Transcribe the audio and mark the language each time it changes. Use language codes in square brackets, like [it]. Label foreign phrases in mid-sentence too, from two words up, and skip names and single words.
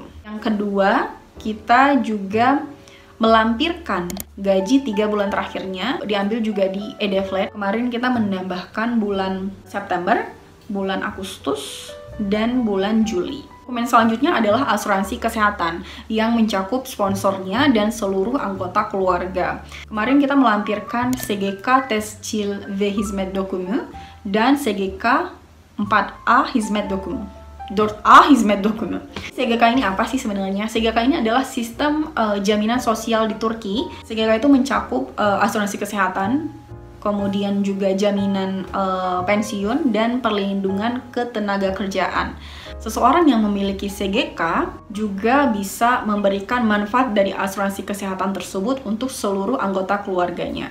[id] Yang kedua, kita juga melampirkan gaji 3 bulan terakhirnya, diambil juga di e-Devlet. Kemarin kita menambahkan bulan September, bulan Agustus, dan bulan Juli. Dokumen selanjutnya adalah asuransi kesehatan yang mencakup sponsornya dan seluruh anggota keluarga. Kemarin kita melampirkan SGK [tr] Tescil V Hizmet Dokumu [id] dan SGK 4A [tr] Hizmet Dokumu. Hizmet Dokumu. [id] SGK ini apa sih sebenarnya? SGK ini adalah sistem jaminan sosial di Turki. SGK itu mencakup asuransi kesehatan, kemudian juga jaminan pensiun dan perlindungan ketenaga kerjaan. Seseorang yang memiliki SGK juga bisa memberikan manfaat dari asuransi kesehatan tersebut untuk seluruh anggota keluarganya.